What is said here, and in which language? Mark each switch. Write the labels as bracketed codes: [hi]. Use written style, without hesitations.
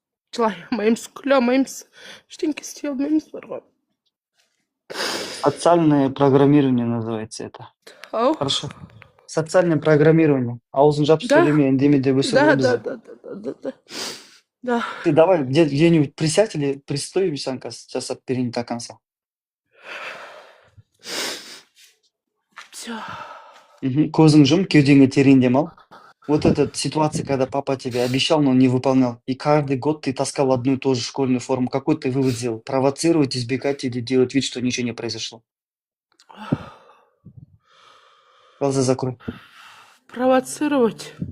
[kk] Жылай алмаймыз, күле алмаймыз. Ештеңке істей алмаймыз бар ғой. [ru] Социальное программирование называется это. Ау. Хорошо. Социальное программирование. [kk] Аузын жап сөйлеме, үндеме деп өсір ғой бізді. [ru] Да. Ты давай где-нибудь присядь или пристой [kk] жасап берейін [ru] до конца. Все. [kk] Көзің жум, кеудеңе терең дем ал. [ru] Вот эта ситуация, когда папа тебе обещал, но не выполнял, и каждый год ты таскал одну и ту же школьную форму, какой ты вывод сделал? Провоцировать, избегать или делать вид, что ничего не произошло? Глаза закрой. Провоцировать.